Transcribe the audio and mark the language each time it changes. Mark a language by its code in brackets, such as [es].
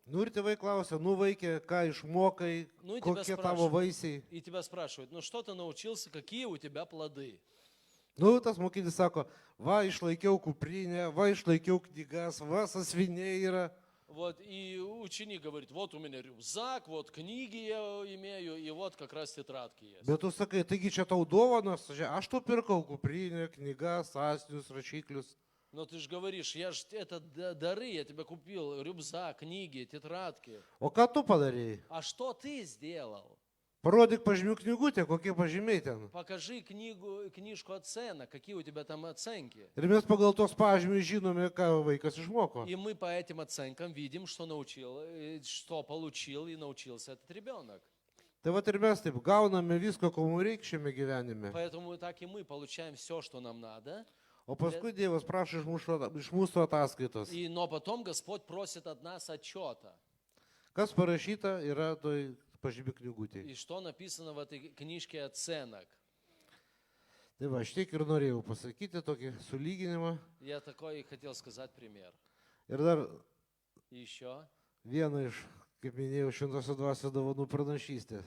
[lt] Nu ir tėvai klausia, nu vaikė, ką išmokai, Nu, ir tėvas kokie tavo prašo. vaisiai. [ru] и тебя спрашивают, ну что ты научился, какие у тебя плоды? [lt] Nu, tas mokinys sako, va išlaikiau kuprinę, va išlaikiau knygas, va sasvinė yra. [ru] Вот, и ученик говорит, вот у меня рюкзак, вот книги я имею, и вот как раз тетрадки есть. [lt] Bet tu sakai, taigi čia tau dovanas, aš tu pirkau kuprinę, knygas, sąsnius, rašiklius. [ru] Но ты же говоришь, я же это дары, я тебе купил, рюкзак, книги, тетрадки. [lt] O ką tu padarėjai? [ru] А что ты сделал? [lt] Parodyk pažymių knygutę, kokie pažymiai ten. [ru] Покажи книжку оценок, какие у тебя там оценки. [lt] Ir mes pagal tos pažymius žinome, ką vaikas išmoko. [ru] И мы по этим оценкам видим, что что получил и научился этот ребенок. [lt] Tai va ir mes taip gauname visko, ko mums reikia šiame gyvenime. [ru] Поэтому так и мы получаем все, что нам надо. [lt] O paskui Dievas prašo iš mūsų ataskaitos. [ru] Но потом Господь просит от нас отчета. [lt] Kas parašyta yra toj pažymių knygutėje. [ru] И что написано в этой книжке оценок. [lt] Tai va, aš tiek ir norėjau pasakyti tokį sulyginimą. [ru] Я такой хотел сказать пример. [lt] Ir dar [ru] И еще. [lt] vieną iš, kaip minėjau, šventosios dvasios dovanų pranašystės.